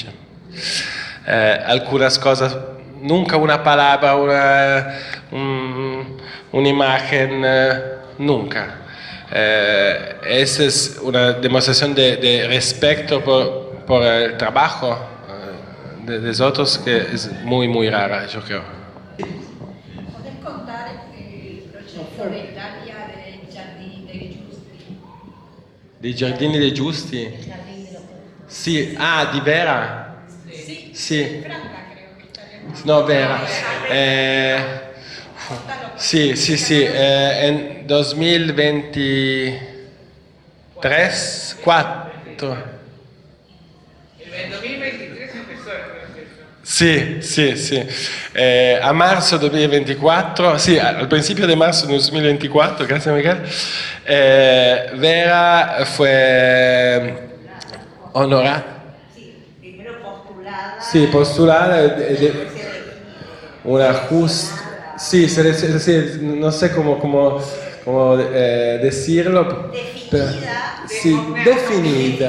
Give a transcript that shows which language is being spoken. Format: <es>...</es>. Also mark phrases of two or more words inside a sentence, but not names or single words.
<es>Algunas cosas, nunca una palabra, una imagen, nunca. Esa es una demostración de respeto por el trabajo de nosotros que es muy rara, yo creo. ¿Podés contar el proyecto de Italia de Giardini dei Giusti?</es> <it>Di Giardini dei Giusti? Sì, di Vera? Sì. No, Vera. Sì,</it> <es>en 2023, 4. El 2023 empezó el proceso.</es> <it>Sì. A marzo 2024, sì, al principio di marzo 2024, grazie Michele, Vera</it> <es>fue honorata. Sí, postulada una justa, sí, no sé cómo decirlo, definida</es>